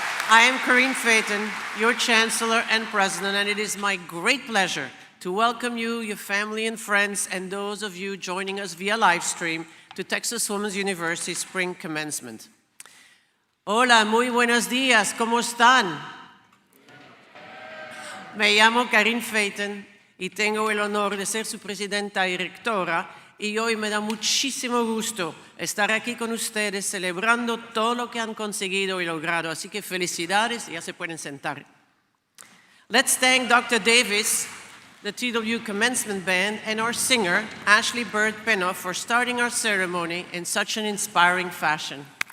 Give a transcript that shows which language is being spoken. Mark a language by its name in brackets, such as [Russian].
[English] I am Corinne Phaeton, your Chancellor and President, and it is my great pleasure to welcome you, your family and friends, and those of you joining us via live stream to Texas Women's University Spring Commencement. [Spanish] Hola, muy buenos días, ¿cómo están? Me llamo Corinne Phaeton y tengo el honor de ser su presidenta y rectora, y hoy me da muchísimo gusto estar aquí con ustedes celebrando todo lo que han conseguido y logrado. Así que felicidades, ya se pueden sentar. [English] Let's thank Dr. Davis, the TWU Commencement Band, and our singer, Ashley Bird Penoff, for starting our ceremony in such an inspiring fashion.